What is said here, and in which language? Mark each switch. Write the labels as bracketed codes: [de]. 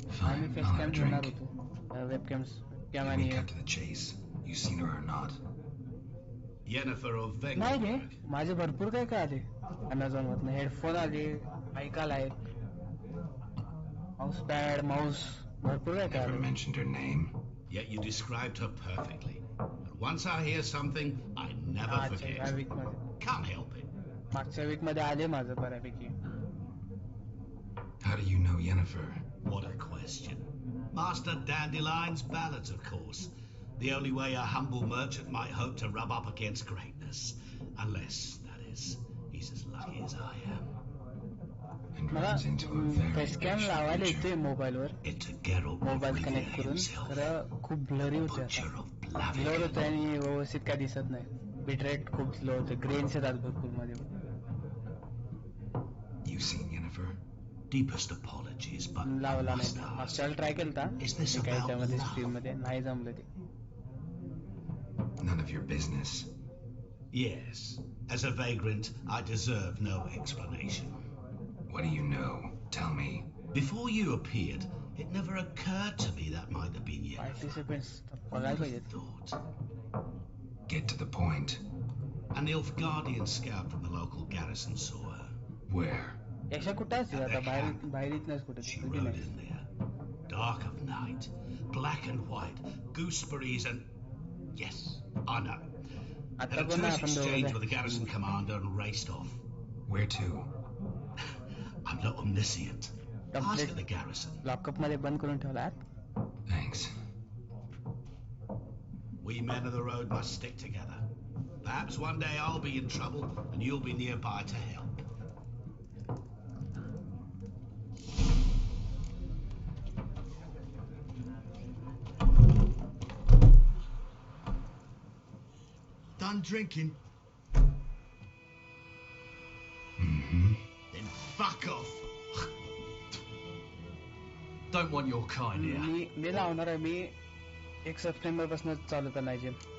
[mr] आम्ही face cam घेणार होतो webcam [en] We cut to the chase. You seen her or not? Yennefer of Veng. [mr] नाही रे माझे भरपूर काय काय आले अमेझॉन मधनं हेडफोन आले माईक आलाय माऊस पॅड माऊस भरपूर काय काय [en] Never [mr] आले. [en] mentioned her name. Yet you described her perfectly. And once I hear something, I never forget. Can't help it. [mr] मागच्या वीक मध्ये आले माझं बऱ्यापैकी. [en] How do you know Yennefer? What a question. Master Dandelion's ballads, of course. The only way a humble merchant might hope to rub up against greatness. Unless, that is, he's as lucky as I am. And runs into a very [mr] फेसकॅम लावायला येते मोबाईलवर mobile connect करून खरं खूप blurry होते आता blur होते आणि व्यवस्थित काय दिसत नाही बिटरेट खूप स्लो होते ग्रेन्स येतात भरपूर मध्ये. [en] You seen Yennefer? Deepest apologies, but [mr] लावला नाही मागच्या ट्राय केलता त्यामध्ये स्ट्रीम मध्ये नाही जमलं ते. [en] None of your business. yes, as a vagrant, I deserve no explanation. What do you know? Tell me. Before you appeared, it never occurred to me that might have been you. [mr] Participants बघायला पाहिजे. [en] Get to the point. An Nilfgaardian scout from the local garrison saw her. Where? [mr] याच्या कुठं असते आता बाहेर इथनच कुठे [en] She rode in there. Dark of night, black and white, gooseberries and... Yes, I know. Had a terse exchange with the garrison commander and raced off. Where to? I'm not omniscient. Ask at the garrison. [mr] Lock-up मध्ये बंद करून ठेवला. [en] Thanks. We men of the road must stick together. Perhaps one day I'll be in trouble and you'll be nearby to help. Done drinking? Mm-hmm. Then fuck off. Don't want your kind here. [mr] मी लावणार आहे मी 1 September पासून चालू करणार gym.